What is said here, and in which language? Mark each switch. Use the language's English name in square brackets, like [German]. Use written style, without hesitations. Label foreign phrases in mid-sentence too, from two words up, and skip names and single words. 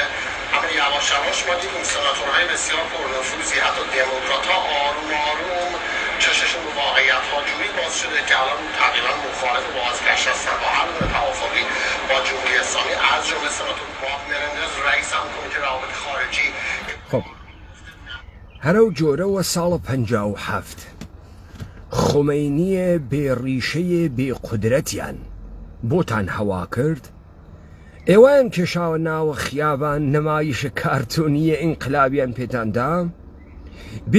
[Persian] اما یواش یواش ما دیدیم سناتورهای بسیار پرنفوذی حتی دموکرات‌ها آروم آروم چششون به واقعیت‌ها جوری باز شده که الان تقریبا مخالف بازگشت هستن با هر گونه توافقی با جمهوری اسلامی از جمله سناتور باب مرندز رئیس کمیته روابط خارجی. [Central Kurdish] خب هەرە و جۆرەوە ساڵە 57 خۆمەینیە بێڕیشەیە بێقودرەتیان بۆتان هەوا کرد ئێوەیان کێشاوە ناوە خیابان نەمایشە کارتۆنیە ئینقلابیان پێتاندا بێ